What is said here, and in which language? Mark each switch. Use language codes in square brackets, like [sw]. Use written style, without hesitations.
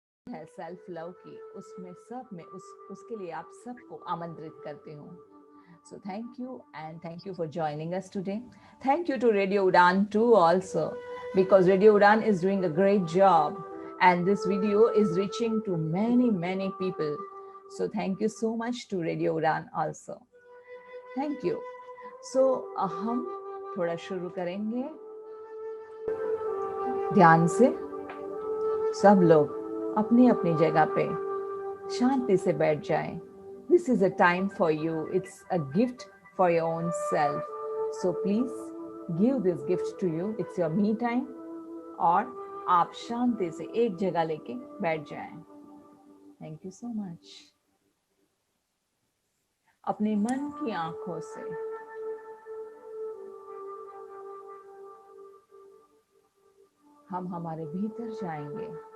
[hi] है self love की, उसमें सब में उसके लिए आप सबको आमंत्रित करती हूँ. [en] So thank you, and thank you for joining us today. Thank you to Radio Udan too also, because Radio Udan is doing a great job and this video is reaching to many people. So thank you so much to Radio Udan also. Thank you. [hi] So हम थोड़ा शुरू करेंगे ध्यान से. सब लोग अपनी अपनी जगह पे शांति से बैठ जाएं. [en] This is a time for you. It's a gift for your own self. So please give this gift to you. It's your me time. [hi] और आप शांति से एक जगह लेके बैठ जाएं. [en] Thank you so much. [hi] अपने मन की आंखों से हम हमारे भीतर जाएंगे.